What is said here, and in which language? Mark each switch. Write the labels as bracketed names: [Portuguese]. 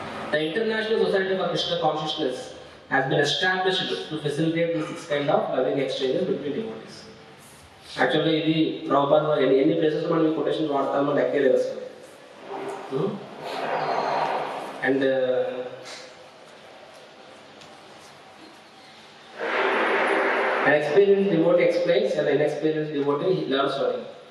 [English] The International Society for Krishna Consciousness has been established to facilitate this kind of loving exchanges between devotees. [Telugu] Actually, ఇది ప్రభుపాద ఎన్ని places మనం ఈ quotation వాడతామో లెక్కే లేదు అసలు. [English] And an experienced devotee explains and an inexperienced devotee learns something.